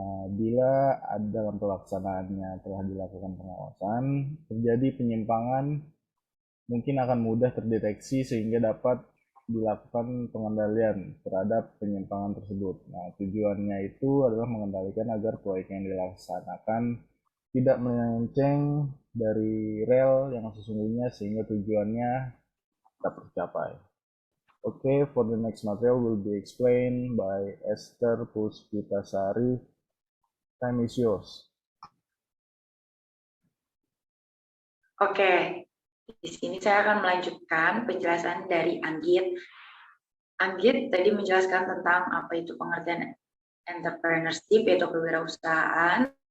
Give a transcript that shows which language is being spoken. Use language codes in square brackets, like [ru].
[id] Bila dalam pelaksanaannya telah dilakukan pengawasan, terjadi penyimpangan, mungkin akan mudah terdeteksi sehingga dapat dilakukan pengendalian terhadap penyimpangan tersebut. Nah, tujuannya itu adalah mengendalikan agar proyek yang dilaksanakan tidak melenceng dari rel yang sesungguhnya sehingga tujuannya dapat tercapai. [en] Okay, for the next material will be explained by Esther Puspitasari. Time is yours. [id] Oke, di sini saya akan melanjutkan penjelasan dari Anggit. Anggit tadi menjelaskan tentang apa itu pengertian entrepreneurship, yaitu kewirausahaan.